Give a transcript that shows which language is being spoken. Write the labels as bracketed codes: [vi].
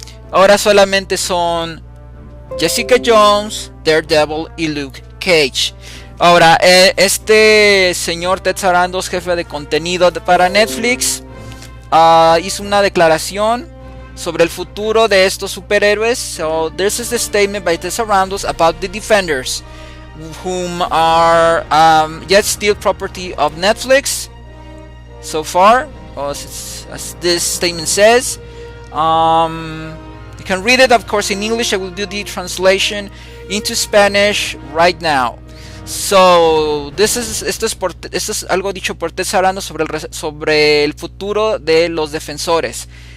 [es] Ahora solamente son Jessica Jones, Daredevil y Luke Cage. Ahora, este señor Ted Sarandos, jefe de contenido para Netflix, hizo una declaración sobre el futuro de estos superhéroes. [en] So this is the statement by Ted Sarandos about the Defenders, whom are yet still property of Netflix so far, as this statement says. You can read it, of course, in English. I will do the translation into Spanish right now. [es] So, esto es algo dicho por Ted Sarandos sobre el futuro de los defensores.